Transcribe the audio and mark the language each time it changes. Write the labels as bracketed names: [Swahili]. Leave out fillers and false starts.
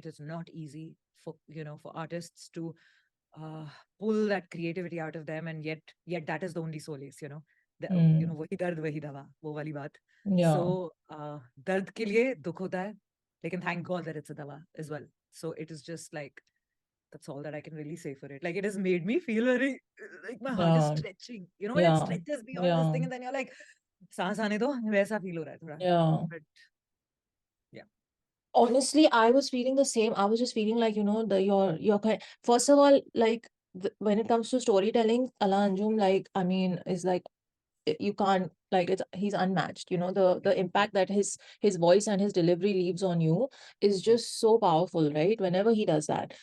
[English] It is not easy for for artists to uh, pull that creativity out of them, and yet that is the only solace. mm, [Hindi] वही दर्द वही दवा वो वाली बात. yeah, [English] So [Hindi] दर्द के लिए दुख होता है, लेकिन [English] thank God that it's a dawa as well. So it is just like that's all that I can really say for it. Like it has made me feel very like my heart is yeah, stretching. When it yeah, stretches beyond this yeah, thing, and then you're like, [Hindi] सांस आने दो, वैसा feel हो रहा है थोड़ा. yeah. [English] But yeah, Honestly, I was feeling the same. I was just feeling like, your kind. First of all, like when it comes to storytelling, Talha Anjum, like, I mean, is like you can't like he's unmatched. The impact that his voice and his delivery leaves on you is just so powerful, right? Whenever he does that.